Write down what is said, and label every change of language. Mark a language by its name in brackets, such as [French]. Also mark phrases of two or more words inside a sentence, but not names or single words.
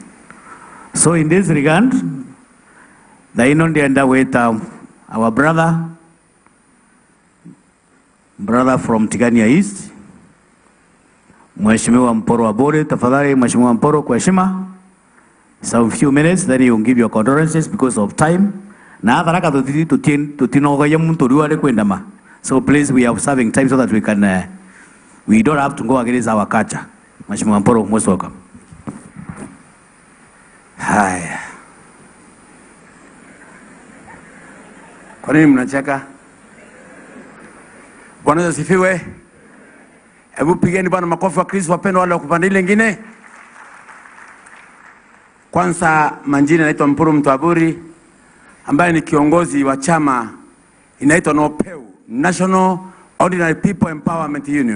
[English] So in this regard, the Inondianda with our brother from Tigania East, [Swahili] Mheshimiwa Mporo Abore, tafadhali Mheshimiwa Mporo kwa heshima. [English] Some few minutes, then you will give your condolences because of time. [Meru] Na haraka tutinoga muntu ruare kwendama. [English] So please, we are observing time so that we can, we don't have to go against our culture. [Swahili] Mheshimiwa Mporo, [English] most welcome. [Swahili] Haya, kwa nini mnacheka? Bwana Yesu asifiwe. Hebu pigeni Bwana makofi wa Kristo, wapendwa wale wa kupanda ile nyingine. Kwanza majina naitwa Mpuru Mtwaburi, ambaye ni kiongozi wa chama inaitwa NOPEU, National Ordinary People Empowerment Union.